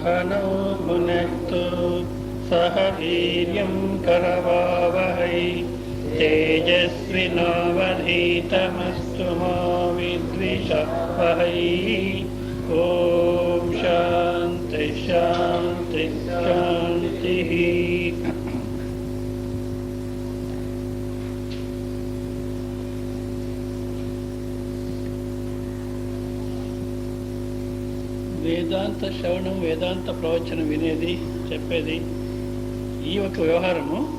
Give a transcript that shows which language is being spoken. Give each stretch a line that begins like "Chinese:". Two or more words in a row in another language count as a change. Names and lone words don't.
Sanskrit: सहनौ भुनक्तु सह वीर्यं करवावहै तेजस्विनावधीतमस्तु मा विद्विषावहै। ओम शांति शांति शांति।
Telugu: వేదాంత శ్రవణం, వేదాంత ప్రవచనం వినేది, చెప్పేది ఈ ఒక వ్యవహారము.